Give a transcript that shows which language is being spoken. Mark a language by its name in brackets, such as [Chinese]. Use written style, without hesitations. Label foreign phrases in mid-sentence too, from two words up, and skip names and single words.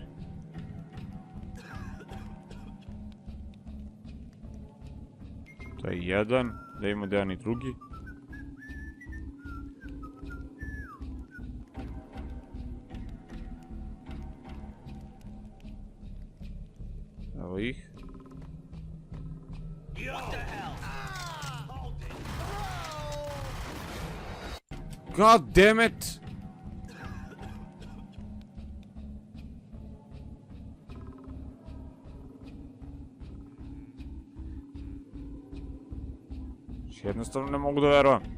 [Serbian] To je jedan, da imamo da jedan i drugi. Evo ih. [English] God damn it! [Serbian] Jednostavno ne mogu da verujem.